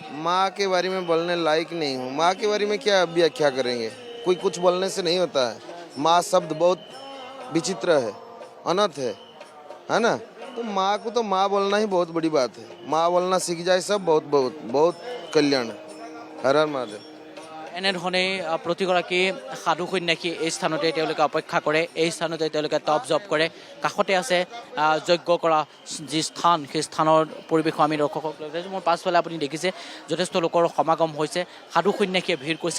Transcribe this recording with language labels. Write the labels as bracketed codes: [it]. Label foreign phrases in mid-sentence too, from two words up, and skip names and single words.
[hi] माँ के बारे में बोलने लायक नहीं हूँ। माँ के बारे में क्या व्याख्या करेंगे, कोई कुछ बोलने से नहीं होता है। माँ शब्द बहुत विचित्र है, अनंत है ना। तो माँ को तो माँ बोलना ही बहुत बड़ी बात है। माँ बोलना सीख जाए सब, बहुत बहुत बहुत कल्याण है। हर हर महादेव। [as] এনেধৰণে প্ৰতিগৰাকী সাধু সন্যাসী এই স্থানতে তেওঁলোকে অপেক্ষা কৰে, এই স্থানতে তেওঁলোকে তপ জপ কৰে। কাষতে আছে যজ্ঞ কৰা যি স্থান, সেই স্থানৰ পৰিৱেশো আমি দৰ্শকসকলক দেখিছোঁ। মোৰ পাছফালে আপুনি দেখিছে যথেষ্ট লোকৰ সমাগম হৈছে, সাধু সন্যাসীয়ে ভিৰ কৰিছে।